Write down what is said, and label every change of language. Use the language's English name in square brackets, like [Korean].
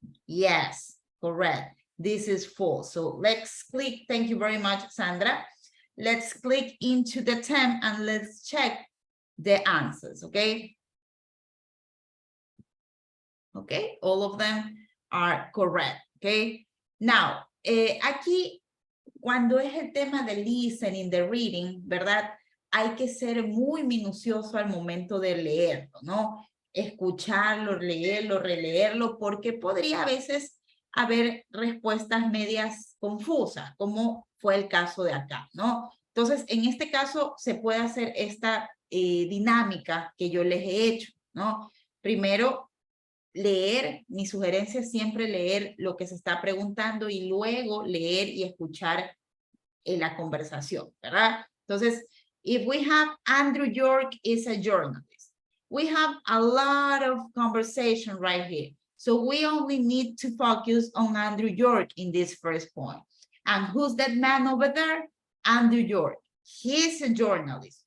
[English] Yes, correct. This is false. So let's click. Thank you very much, Sandra. Let's click into the temp and let's check the answers, okay? Okay, all of them are correct, okay? [Spanish] Now, aquí, cuando es el tema del listening, de reading, ¿verdad? Hay que ser muy minucioso al momento de leerlo, ¿no? Escucharlo, leerlo, releerlo, porque podría a veces haber respuestas medias confusas, como fue el caso de acá, ¿no? Entonces, en este caso se puede hacer esta dinámica que yo les he hecho, ¿no? Primero, leer, mi sugerencia es siempre leer lo que se está preguntando y luego leer y escuchar la conversación, ¿verdad? [English] Entonces, if we have Andrew York is a journalist, we have a lot of conversation right here. So we only need to focus on Andrew York in this first point. And who's that man over there? Andrew York. He's a journalist.